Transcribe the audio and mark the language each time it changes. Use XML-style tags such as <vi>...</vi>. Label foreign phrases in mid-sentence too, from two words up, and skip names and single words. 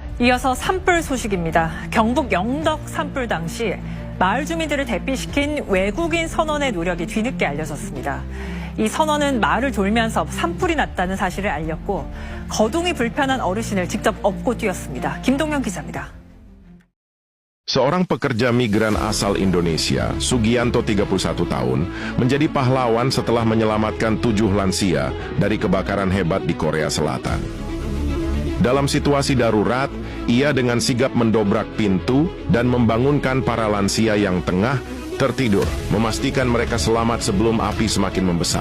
<ko>이어서 산불 소식입니다. 경북 영덕 산불 당시 마을 주민들을 대피시킨 외국인 선원의 노력이 뒤늦게 알려졌습니다. 이 선원은 마을을 돌면서 산불이 났다는 사실을 알렸고 거동이 불편한 어르신을 직접 업고 뛰었습니다. 김동현 기자입니다.</ko> <id>Seorang pekerja migran asal Indonesia, Sugianto 31 tahun, menjadi pahlawan setelah menyelamatkan 7 lansia dari kebakaran hebat di Korea Selatan. Dalam situasi darurat, ia dengan sigap mendobrak pintu dan membangunkan para lansia yang tengah tertidur, memastikan mereka selamat sebelum api semakin membesar.</id>